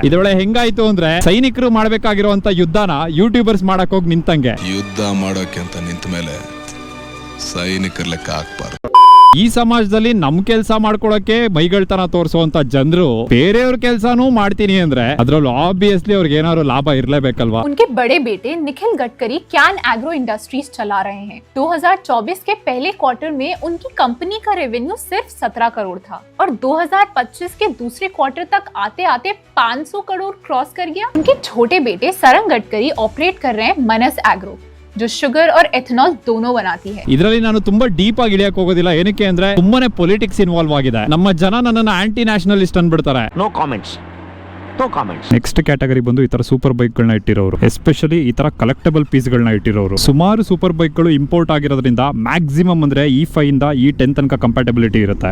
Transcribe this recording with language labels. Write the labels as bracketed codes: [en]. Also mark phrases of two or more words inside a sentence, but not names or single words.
[kn] ಇದ್ರೊಳಗೆ ಹೆಂಗಾಯ್ತು ಅಂದ್ರೆ ಸೈನಿಕರು ಮಾಡ್ಬೇಕಾಗಿರುವಂತ ಯುದ್ಧನ ಯೂಟ್ಯೂಬರ್ಸ್ ಮಾಡಕ್ ಹೋಗಿ ನಿಂತಂಗೆ. ಯುದ್ಧ ಮಾಡೋಕೆ ಅಂತ ನಿಂತ ಮೇಲೆ ಸೈನಿಕರ ಲೆಕ್ಕ ಹಾಕ್ಬಾರ್ದು. ಈ ಸಮಾಜದಲ್ಲಿ ನಮ್ ಕೆಲಸ ಮಾಡ್ಕೊಳಕ್ಕೆ ಮೈಗಳ್ತನ ತೋರಿಸುವಂತ ಜನರು ಬೇರೆಯವ್ರ ಕೆಲಸನೂ ಮಾಡ್ತೀನಿ ಅಂದ್ರೆ ಅದ್ರಲ್ಲೂ ಆಬ್ವಿಯಸ್ಲಿ ಅವ್ರಿಗೆ ಏನಾದ್ರು ಲಾಭ ಇರ್ಲೇಬೇಕಲ್ವಾ. [hi] उनके बड़े बेटे निखिल गडकरी कैन एग्रो इंडस्ट्रीज चला रहे हैं। 2024 के पहले क्वार्टर में उनकी कंपनी का रेवेन्यू सिर्फ 17 करोड़ था और 2025 के दूसरे क्वार्टर तक आते आते 500 करोड़ क्रॉस कर गया। उनके छोटे बेटे सरंग गडकरी ऑपरेट कर रहे हैं मनस एग्रो, जो शुगर और एथेनॉल दोनों बनाती है. [kn] ಇದರಲ್ಲಿ ನಾನು ತುಂಬಾ ಡೀಪ್ ಆಗಿ ಇಳಿಯಕ್ ಹೋಗೋದಿಲ್ಲ. ಏನಕ್ಕೆ ಅಂದ್ರೆ ತುಂಬಾನೇ [en] politics involve [kn] ಆಗಿದೆ. ನಮ್ಮ ಜನ ನನ್ನನ್ನ [en] anti nationalist [kn] ಅನ್ಬಿಡ್ತಾರೆ. [en] no comments. next category [kn] ಬಂದು ಈ ತರ [en] super bike [kn] ಗಳನ್ನ ಇಟ್ಟಿರೋರು, ಎಸ್ಪೆಷಲಿ ಈ ತರ [en] collectable piece [kn] ಗಳನ್ನ ಇಟ್ಟಿರೋರು. ಸುಮಾರು [en] super bike [kn] ಗಳು ಇಂಪೋರ್ಟ್ ಆಗಿರೋದ್ರಿಂದ ಮ್ಯಾಕ್ಸಿಮಮ್ ಅಂದ್ರೆ E5 ಇಂದ E10 ತನಕ ಕಂಪ್ಯಾಟಬಿಲಿಟಿ ಇರುತ್ತೆ.